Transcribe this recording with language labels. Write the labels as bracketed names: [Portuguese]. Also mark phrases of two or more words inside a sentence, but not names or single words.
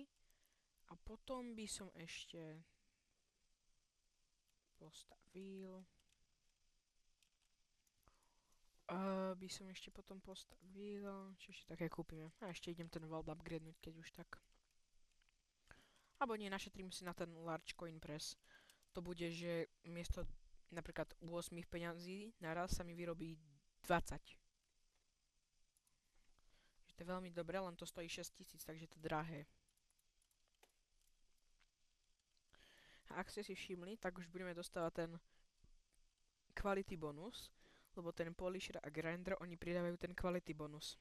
[Slovak] A potom by som ešte postavil... by som ešte potom postavil... Čo ešte také kúpime? A ešte idem ten vault upgradenúť, keď už tak. Alebo nie, našetrím si na ten [English] large coin press. [Slovak] To bude, že miesto napríklad 8 peňazí naraz sa mi vyrobí 20. Že to je veľmi dobré, len to stojí 6000, takže to je drahé. A ak ste si všimli, tak už budeme dostávať ten [English] quality bonus, [Slovak] lebo ten polisher a grinder, oni pridávajú ten [English] quality bonus.